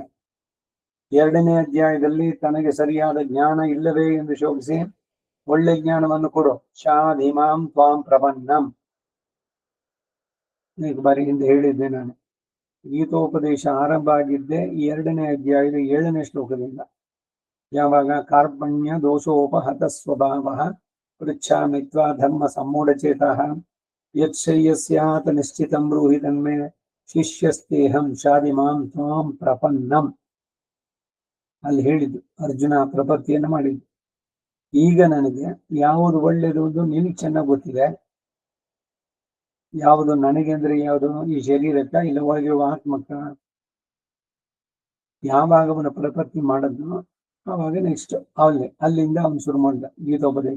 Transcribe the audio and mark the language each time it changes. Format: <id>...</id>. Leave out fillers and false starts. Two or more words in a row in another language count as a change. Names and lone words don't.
<kn>2ನೇ ಅಧ್ಯಾಯದಲ್ಲಿ ತನಗೆ ಸರಿಯಾದ ಜ್ಞಾನ ಇಲ್ಲವೇ ಎಂದು ಶೋಕಿಸಿ ಒಳ್ಳೆ ಜ್ಞಾನವನ್ನು ಕೊಡು,</kn> <sa>ಶಾಧಿಮಾಂ ತ್ವಾಂ ಪ್ರಪನ್ನಂ.</sa> <kn>ಬಾರಿ ಹಿಂದೆ ಹೇಳಿದ್ದೆ ನಾನು. ಗೀತೋಪದೇಶ ಆರಂಭ ಆಗಿದ್ದೆ 2ನೇ ಅಧ್ಯಾಯದ 7ನೇ ಶ್ಲೋಕದಿಂದ.</kn> <sa>ಯಾವಾಗ ಕಾರ್ಪಣ್ಯ ದೋಷೋಪಹತ ಸ್ವಭಾವ ಪೃಚ್ಛಾಮಿ ತ್ವಾ ಧರ್ಮ ಸಮ್ಮೂಢಚೇತಃ ಯತ್ಶ್ರೇಯಸ್ಯಾತ ನಿಶ್ಚಿತಂ ಬ್ರೂಹಿ ತನ್ಮೇ ಶಿಷ್ಯಸ್ತೇಹಂ ಶಾಧಿಮಾಂ ತ್ವಾಂ ಪ್ರಪನ್ನಂ.</sa> <kn>ಅಲ್ಲಿ ಹೇಳಿದ್ದು ಅರ್ಜುನ ಪ್ರಪತ್ತಿಯನ್ನು ಮಾಡಿದ್ದು. ಈಗ ನನಗೆ ಯಾವುದು ಒಳ್ಳೆಯದು ನಿನಗೆ ಚೆನ್ನಾಗಿ ಗೊತ್ತಿದೆ. ಯಾವುದು ನನಗೆ ಅಂದ್ರೆ ಯಾವುದು, ಈ ಶರೀರಕ್ಕ ಇಲ್ಲ ಒಳಗಿರುವ ಆತ್ಮಕ್ಕ. ಯಾವಾಗ ಅವನ ಪ್ರಪತ್ತಿ ಮಾಡಿದ್ನೋ ಆವಾಗ ನೆಕ್ಸ್ಟ್ ಅಲ್ಲಿಂದ ಅವನು ಶುರು ಮಾಡಿದ ಗೀತೋಪದೇಶ.</kn>